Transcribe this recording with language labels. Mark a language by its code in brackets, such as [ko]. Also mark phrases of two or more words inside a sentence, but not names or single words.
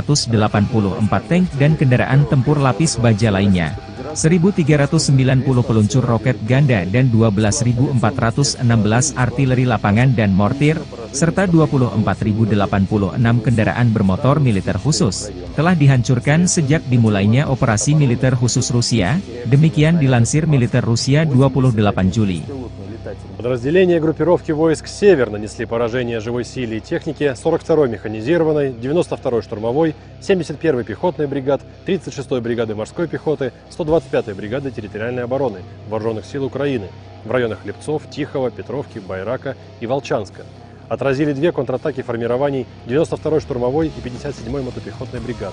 [id] tank dan kendaraan tempur lapis baja lainnya, 1.390 peluncur roket ganda dan 12.416 artileri lapangan dan mortir, serta 24.086 kendaraan bermotor militer khusus, telah dihancurkan sejak dimulainya operasi militer khusus Rusia, demikian dilansir militer Rusia 28 Juli. [ru] Подразделения группировки войск «Север» нанесли поражение живой силе и технике 42-й механизированной, 92-й штурмовой, 71-й пехотной бригад, 36-й бригады морской пехоты, 125-й бригады территориальной обороны Вооруженных сил Украины в районах Липцов, Тихого, Петровки, Байрака и Волчанска, отразили 2 контратаки формирований 92-й штурмовой и 57-й мотопехотной бригад.